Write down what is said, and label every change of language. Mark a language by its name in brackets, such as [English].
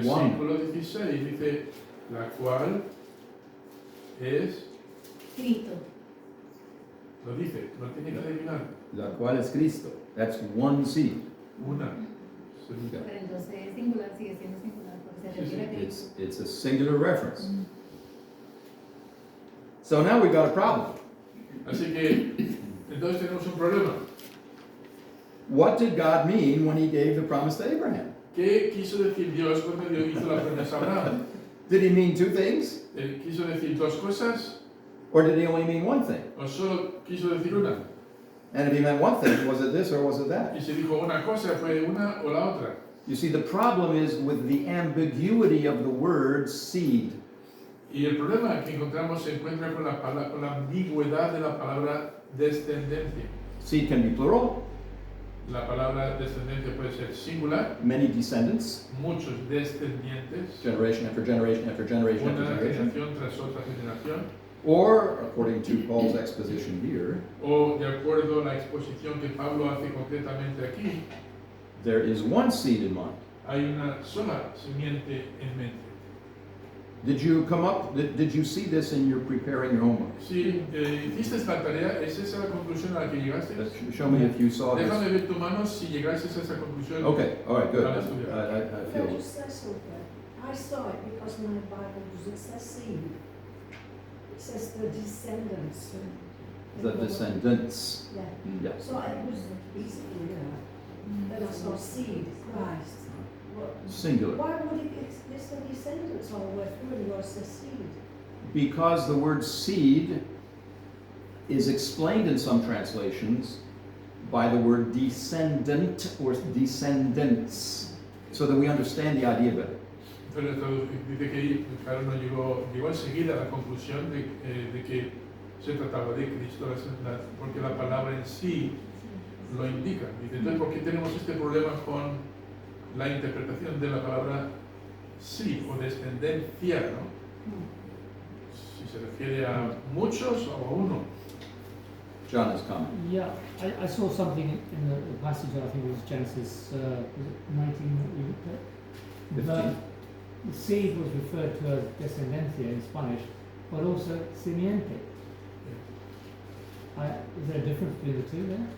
[Spanish] Versículo 16 dice, la cual es, Cristo. lo dice, no tiene que adivinar, La cual es Cristo. [English] That's one seed. [Spanish] una semilla. Pero entonces es singular, sigue siendo singular, porque se Sí, refiere a Cristo. [English] It's a singular reference. So now we've got a problem. [Spanish] Así que, entonces tenemos un problema. [English] What did God mean when he gave the promise to Abraham? [Spanish] ¿Qué quiso decir Dios cuando Dios hizo la promesa a Abraham? [English] Did he mean two things? [Spanish] ¿Quiso decir dos cosas [English] Or did he only mean one thing? [Spanish] o solo quiso decir una? [English] And if he meant one thing, was it this or was it that? [Spanish] Y se dijo una cosa, fue una o la otra. [English] You see, the problem is with the ambiguity of the word seed. [Spanish] Y el problema que encontramos se encuentra con la ambigüedad de la palabra descendencia. [English] Seed can be plural, [Spanish] La palabra descendencia puede ser singular, [English] many descendants, [Spanish] muchos descendientes, [English] generation after generation after generation after [Spanish] una [English] generation. [Spanish] generación tras otra generación, [English] Or, according to Paul's exposition here, [Spanish] o de acuerdo a la exposición que Pablo hace concretamente aquí, [English] there is one seed in mind. [Spanish] hay una sola simiente en mente. [English] Did you see this in your preparing your homework? [Spanish] Si hiciste esta tarea, ¿es esa la conclusión a la que llegaste? [English] Show me if you saw this. [Spanish] Déjame ver tu mano si llegaste a esa conclusión. [English] Okay, all right, good. [Spanish] Vale, estudiar. [English] I Can I feel. just say something? I saw it because my Bible doesn't say seed. It says the descendants. The descendants. Yeah. Yeah. So it was easily there. Then I saw seed, Christ. What- Singular. Why would it's the descendants all the way through and yours says seed? Because the word seed is explained in some translations by the word descendant or descendants, so that we understand the idea better. [Spanish] Pero dice que claro, no llegó enseguida a la conclusión de que se trataba de Cristo, porque la palabra en sí lo indica. Dice, entonces, ¿por qué tenemos este problema con la interpretación de la palabra sí o descendencia, ¿no? Si se refiere a muchos o a uno. [English] John has comment. Yeah, I saw something in the passage, I think it was Genesis, was it 19 that we looked at? 15. The seed was referred to as descendencia in Spanish, but also simiente. Is there a difference between the two there?